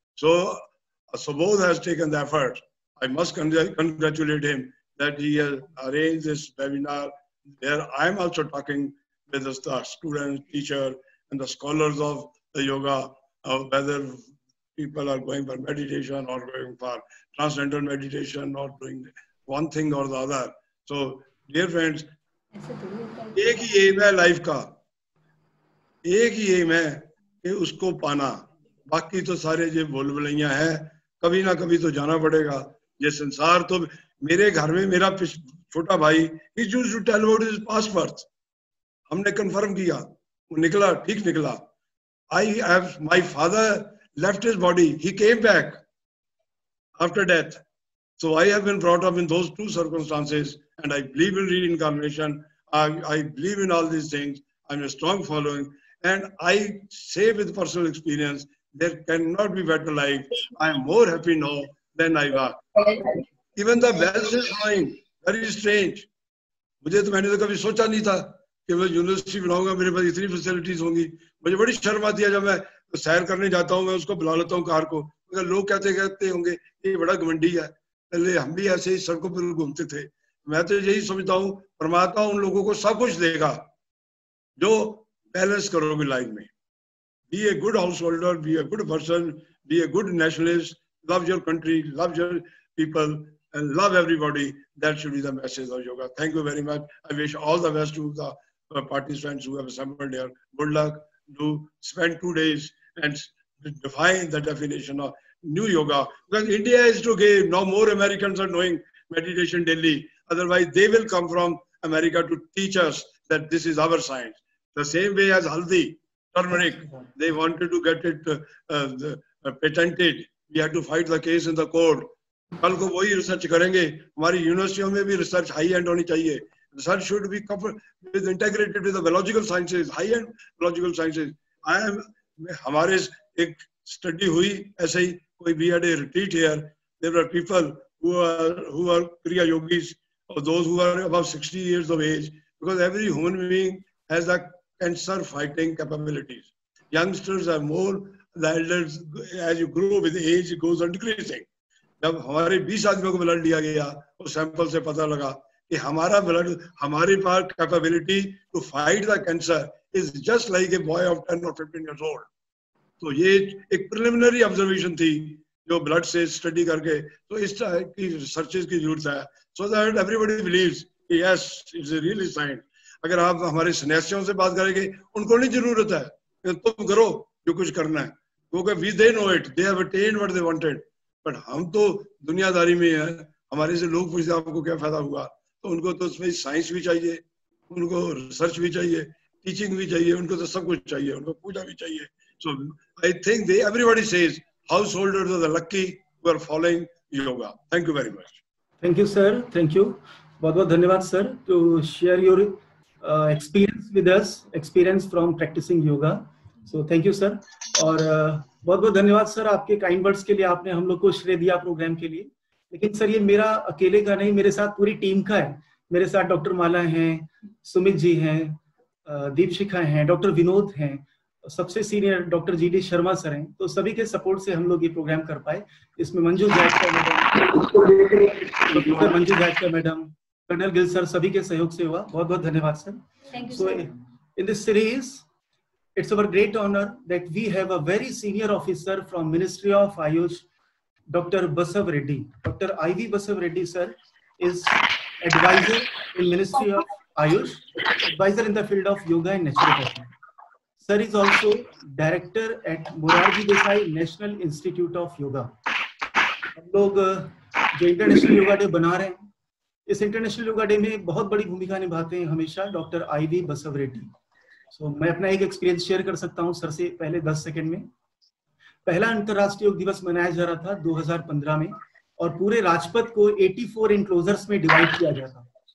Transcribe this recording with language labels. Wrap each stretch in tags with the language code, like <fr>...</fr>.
<en>So Subodh has taken the effort. I must congratulate him that he has arranged this webinar where I am also talking with the students, teacher, and the scholars of the yoga, whether people are going for meditation or going for transcendental meditation or doing one thing or the other.</en> <hi>So, dear friends, एक ही aim है life का, एक ही aim है कि उसको पाना. बाकी तो सारे जो बोलबुलैया है, कभी ना कभी तो जाना पड़ेगा. ये संसार तो मेरे घर में मेरा छोटा भाई</hi> <en>he used to tell about his past birth.</en> <hi>हमने confirm किया, वो निकला, ठीक निकला.</hi> <en>My father left his body, he came back after death. So I have been brought up in those two circumstances, and I believe in reincarnation. I believe in all these things. I'm a strong following, and I say with personal experience, there cannot be better life. I am more happy now than I was. Even the wealth is mine. Very strange.</en> <hi>मुझे तो मैंने तो कभी सोचा नहीं था कि मैं यूनिवर्सिटी बनाऊंगा, मेरे पास इतनी फैसिलिटीज होंगी. मुझे बड़ी शर्म आती है जब मैं सैर करने जाता हूँ, मैं उसको बुला लेता हूँ कार को. अगर लोग कहते होंगे ये बड़ा घमंडी है. पहले हम भी ऐसे ही सड़कों पर घूमते थे. मैं तो यही समझता हूँ परमात्मा उन लोगों को सब कुछ देगा जो बैलेंस करोगे लाइफ में.</hi> <en>Be a good householder, be a good person, be a good nationalist, love your country, love your people, and love everybody. That should be the message of yoga. Thank you very much. I wish all the best to the participants who have assembled here. Good luck. Do spend 2 days and define the definition of new yoga. Because India is to give. Now more Americans are doing meditation daily. Otherwise, they will come from America to teach us that this is our science. The same way as Haldi, turmeric, they wanted to get it patented. We had to fight the case in the court.</en> <hi>कल को वही research करेंगे. हमारी यूनिवर्सिटियों में भी research high and होनी चाहिए.</hi> <en>Research should be coupled with integrated with the biological sciences, high-end biological sciences.</en> <hi>हमारे एक स्टडी हुई ऐसे ही कोई</hi> <en>we had a retreat here. There were people who are Kriya yogis or those who are above 60 years of age, because every human being has the cancer fighting capabilities. Youngsters are more, the elders, as you grow with age, it goes on decreasing.</en> <hi>जब हमारे 20 आदमियों को blood लिया गया और sample से पता लगा कि हमारा ब्लड, हमारे पास</hi> <en>Capability to fight the cancer is just like a boy of 10 or 15 years old.</en> <hi>तो ये एक प्रिलिमिनरी ऑब्जर्वेशन थी जो ब्लड से स्टडी करके. तो इस तरह की रिसर्चेज की जरूरत है,</hi> <en>so that everybody believes</en> <hi>कि</hi> <en>Yes it's a really science.</en> <hi>अगर आप हमारे सन्यासियों से बात करेंगे, उनको नहीं जरूरत है कि तुम करो जो कुछ करना है, क्योंकि</hi> <en>We they know it, they have attend what they wanted.</en> <hi>But हम तो दुनियादारी में हैं. हमारे से लोग पूछते आपको क्या फायदा हुआ, तो उनको तो उसमें साइंस भी चाहिए, उनको रिसर्च भी चाहिए, टीचिंग भी चाहिए, उनको तो सब कुछ चाहिए, उनको पूजा भी चाहिए.</hi> <en>So I think they everybody says householders are the lucky who are following yoga. Thank you very much. Thank you, sir. Thank you.</en> <hi>बहुत बहुत धन्यवाद</hi> <en>sir to share your experience with us, experience from practicing yoga. So thank you sir.</en> <hi>और बहुत बहुत धन्यवाद sir आपके</hi> <en>kind words</en> <hi>के लिए. आपने हम लोग को श्रेय दिया प्रोग्राम के लिए. लेकिन सर ये मेरा अकेले का नहीं, मेरे साथ पूरी टीम का है. मेरे साथ डॉक्टर माला हैं, सुमित जी हैं, दीपशिखा हैं, डॉक्टर विनोद हैं, सबसे senior doctor GD Sharma sir हैं, तो सभी के सपोर्ट से हम लोग ये प्रोग्राम कर पाए। इसमें मंजू जायका मैडम, प्रोफेसर मंजू जायका मैडम, कर्नल गिल सर, सभी के सहयोग से हुआ। बहुत बहुत धन्यवाद sir.</hi> <en>Thank you, So sir. in this series, it's our great honor that we have a very senior officer from Ministry of Ayush, Dr. Basav Reddy. Dr. IV Basav Reddy sir is advisor in Ministry of Ayush, advisor in the field of yoga and naturopathy. Sir is also director at Morarji Desai National Institute of Yoga.</en> <hi>हम लोग जो international yoga day बना रहे हैं, इस international yoga day में बहुत बड़ी भूमिका निभाते हैं हमेशा डॉक्टर IV बसव रेड्डी। मैं अपना एक एक्सपीरियंस शेयर कर सकता हूं सर से पहले 10 सेकंड में। पहला अंतरराष्ट्रीय योग दिवस मनाया जा रहा था 2015 में, और पूरे राजपथ को 84 एनक्लोजर्स में डिवाइड किया गया था।</hi>